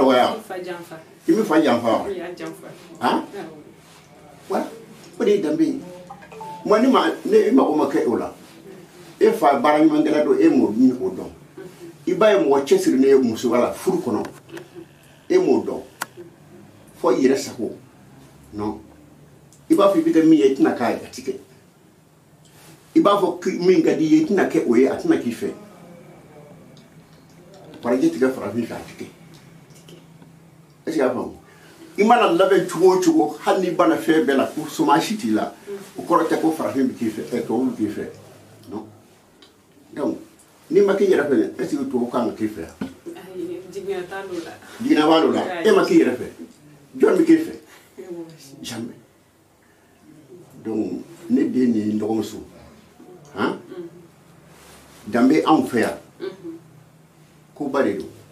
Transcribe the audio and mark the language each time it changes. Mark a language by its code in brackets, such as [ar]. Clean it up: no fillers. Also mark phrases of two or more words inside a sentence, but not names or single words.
[bm] dɔgɔya i m'i fa janfa wa han voilà o de ye danbe ye moi ne mago ma kɛ o la e fa baara ɲuman kɛla don e m'o min o dɔn i b'a ye mɔgɔ cɛsirilen ye musoya la furu kɔnɔ e m'o dɔn fo i yɛrɛ sago non i b'a fɔ i bɛ kɛ min ye i tɛna k'a ye a ti kɛ i b'a fɔ min ka di i ye i tɛna kɛ o ye a tɛna k'i fɛ farajɛ tigɛ farafin fɛ a ti kɛ [fr] est-ce que [bm] y'a faamu i mana labɛn cogo o cogo hali n'i banna fɛn bɛɛ la ko soma si t'i la o kɔrɔ tɛ ko farafin bɛ k'i fɛ tubabu bɛ k'i fɛ [fr] non donc [bm] n'i ma k'i yɛrɛ fɛ [fr] est-ce que [bm] tubabu kan ka k'i fɛ yan jiginna b'a dɔ la e ma k'i yɛrɛ fɛ jɔn bɛ k'i fɛ jamais donc ne den ni n dɔgɔmuso han danbe anw fɛ yan ko ba de don